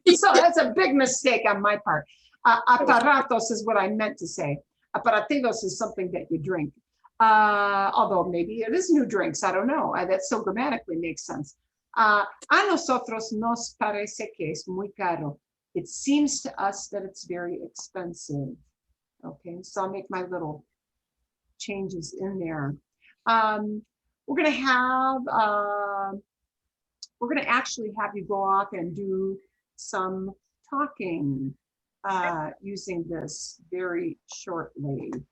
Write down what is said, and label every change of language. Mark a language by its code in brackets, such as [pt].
[en] So that's a big mistake on my part. Aparatos is what I meant to say. Aparativos is something that you drink. Although maybe it is new drinks, I don't know. That so grammatically makes sense. [es] A nosotros nos parece que es muy caro. [en] It seems to us that it's very expensive. Okay, so I'll make my little changes in there. We're gonna actually have you go off and do some talking using this very shortly.